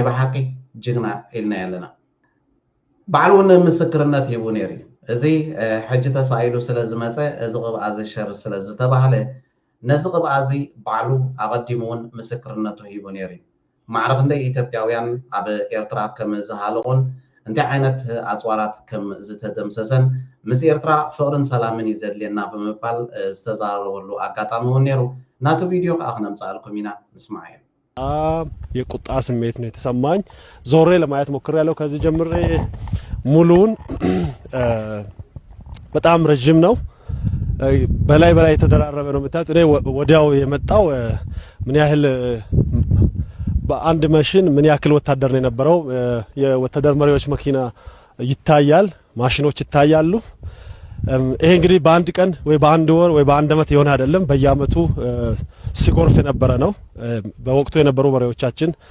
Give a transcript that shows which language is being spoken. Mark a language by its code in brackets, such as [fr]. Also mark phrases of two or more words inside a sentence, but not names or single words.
[ti] ብሓቂ ጅግና ኢልና ያለና በዓል እውን ምስክርነት ሂቡ ነይሩ እዚ ሕጂ ተሳኢሉ ስለ ዝመፀ እዚ ቅብኣ ዝሸር ስለ ዝተባሃለ ነዚ ቅብኣ እዚ ባዕሉ ኣቐዲሙ እውን ምስክርነቱ ሂቡ ነይሩ እዩ ማዕረ ክንደይ ኢትዮጵያውያን ኣብ ኤርትራ ከም ዝሃለቁን እንታይ ዓይነት ኣፅዋራት ከም ዝተደምሰሰን ምስ ኤርትራ ፍቅርን ሰላምን እዩ ዘድልየና ብምባል ዝተዛረበሉ ኣጋጣሚ እውን ነይሩ ናቱ ቪዲዮ ከዓ ክነምፃልኩም ኢና ንስማዕ እያ [am] የቁጣ ስሜት ነው የተሰማኝ ዞሬ ለማየት ሞክሬያለሁ ከዚህ ጀምሬ ሙሉውን በጣም ረጅም ነው በላይ የተደራረበ ነው የምታዩት እኔ ወዲያው የመጣው ምን ያህል በአንድ ማሽን ምን ያክል ወታደር ነው የነበረው የወታደር መሪዎች መኪና ይታያል ማሽኖች ይታያሉ ይሄ እንግዲህ በአንድ ቀን ወይ በአንድ ወር ወይ በአንድ አመት የሆነ አይደለም በየአመቱ ሲጎርፍ የነበረ ነው በወቅቱ የነበሩ መሪዎቻችን